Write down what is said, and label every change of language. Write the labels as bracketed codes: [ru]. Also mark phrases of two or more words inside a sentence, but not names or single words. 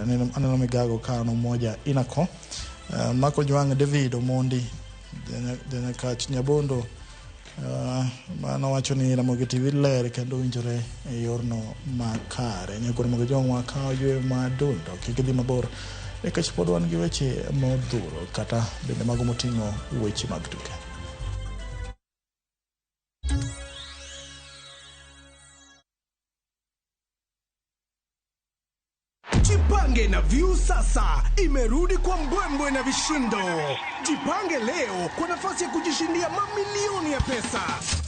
[luo] Aneno migago kano moja inako. Mako Jwang David Omondi dene kach Nyabondo mano wacho ni Ramogi TV ler kendo winjore e yorno makare. Nyakoro Ramogi jong'wa ka oywe madundo kikidhi mabor e kach pod wan gi weche modhuro kata bende mago moting'o weche mag tuke. [sw] Jipange na View sasa imerudi kwa mbwembwe na vishindo. Jipange leo kwa nafasi ya kujishindia mamilioni ya pesa.